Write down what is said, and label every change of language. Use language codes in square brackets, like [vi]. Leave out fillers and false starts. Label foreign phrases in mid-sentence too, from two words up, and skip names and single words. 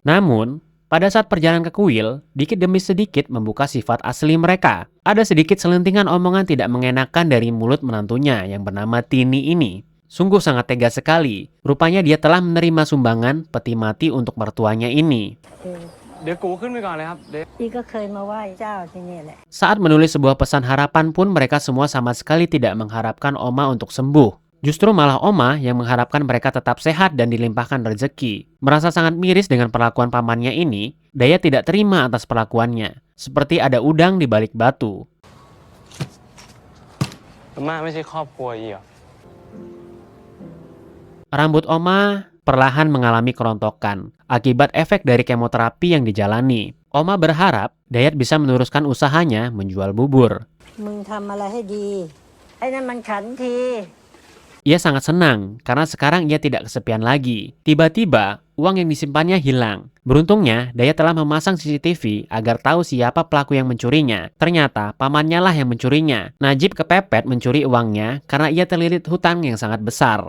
[id] Namun, pada saat perjalanan ke kuil, dikit demi sedikit membuka sifat asli mereka. Ada sedikit selentingan omongan tidak mengenakan dari mulut menantunya yang bernama Tini ini. Sungguh sangat tega sekali. Rupanya dia telah menerima sumbangan peti mati untuk mertuanya ini. [th] เดี๋ยวกูขึ้นไปก่อนเลยครับ พี่ก็เคยมาไหว้เจ้าที่นี่แหละ [id] Saat menulis sebuah pesan harapan pun mereka semua sama sekali tidak mengharapkan Oma untuk sembuh. Justru malah Oma yang mengharapkan mereka tetap sehat dan dilimpahkan rezeki. Merasa sangat miris dengan perlakuan pamannya ini, Dayat tidak terima atas perlakuannya. Seperti ada udang di balik batu. [th] อาม่าไม่ใช่ครอบครัวอีกเหรอ [id] Rambut Oma perlahan mengalami kerontokan akibat efek dari kemoterapi yang dijalani. Oma berharap Dayat bisa meneruskan usahanya menjual bubur. [th] มึงทำอะไรให้ดีไอ้นั่นมันขันที [id] Ia sangat senang karena sekarang ia tidak kesepian lagi. Tiba-tiba, uang yang disimpannya hilang. Beruntungnya, Dayat telah memasang CCTV agar tahu siapa pelaku yang mencurinya. Ternyata, pamannya lah yang mencurinya. Najib kepepet mencuri uangnya karena ia terlilit hutang yang sangat besar.